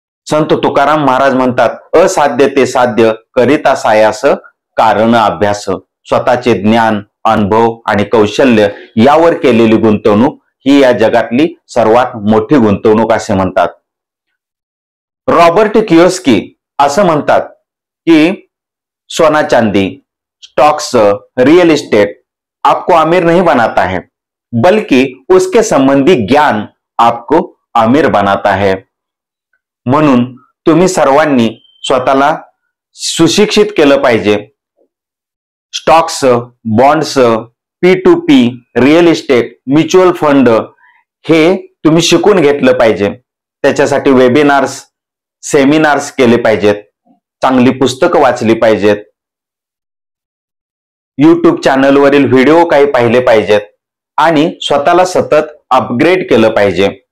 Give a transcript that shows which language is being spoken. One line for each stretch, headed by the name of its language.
Marathi: संत तुकाराम महाराज म्हणतात, असाध्य ते साध्य करिता सायास कारण अभ्यास. स्वतःचे ज्ञान, अनुभव आणि कौशल्य यावर केलेली गुंतवणूक ही या जगातली सर्वात मोठी गुंतवणूक असे म्हणतात.
Hindi: रॉबर्ट कियोस्की
Marathi: असं म्हणतात की
Hindi: सोना चांदी, स्टॉक्स, रियल इस्टेट आपको अमीर नहीं बनाता है, बल्कि उसके संबंधी ज्ञान आपको अमीर बनाता है.
Marathi: म्हणून तुम्ही सर्वांनी स्वतःला सुशिक्षित केलं पाहिजे. Stocks, bonds, P2P, real estate, mutual fund हे तुम्ही शिकून घेतलं पाहिजे. त्याच्यासाठी वेबिनार्स, सेमिनार्स केले पाहिजेत, चांगली पुस्तकं वाचली पाहिजेत, YouTube चॅनलवरील व्हिडिओ काही पाहिले पाहिजेत आणि स्वतःला सतत अपग्रेड केलं पाहिजे.